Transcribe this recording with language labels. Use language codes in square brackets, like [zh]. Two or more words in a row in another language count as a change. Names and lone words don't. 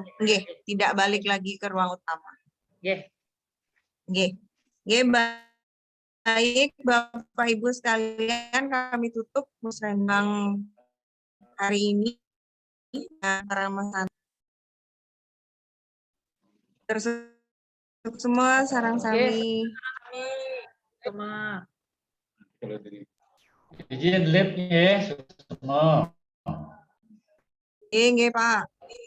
[id] Tidak balik lagi ke ruang utama. Baik, Bapak Ibu sekalian, kami tutup Musrenbang hari ini. Tertutup semua sarang sami. Semua. Izin live ya semua. Nggih, Pak.